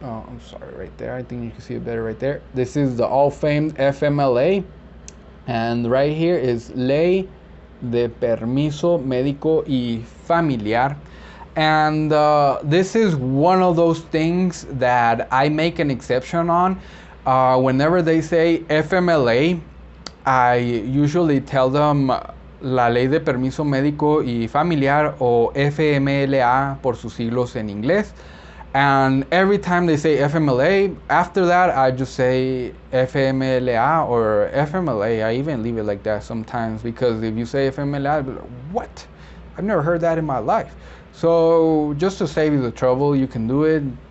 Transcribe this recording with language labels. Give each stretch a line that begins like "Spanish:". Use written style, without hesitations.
English: Oh, I'm sorry, right there. I think you can see it better right there. This is the all-famed FMLA, and right here is
Spanish: Ley de Permiso Médico y Familiar.
English: And this is one of those things that I make an exception on. Whenever they say FMLA, I usually tell them
Spanish: La Ley de Permiso Médico y Familiar, o FMLA por sus siglos en inglés.
English: And every time they say FMLA, after that I just say FMLA or FMLA. I even leave it like that sometimes, because if you say FMLA, I'll be like, what? I've never heard that in my life. So just to save you the trouble, you can do it.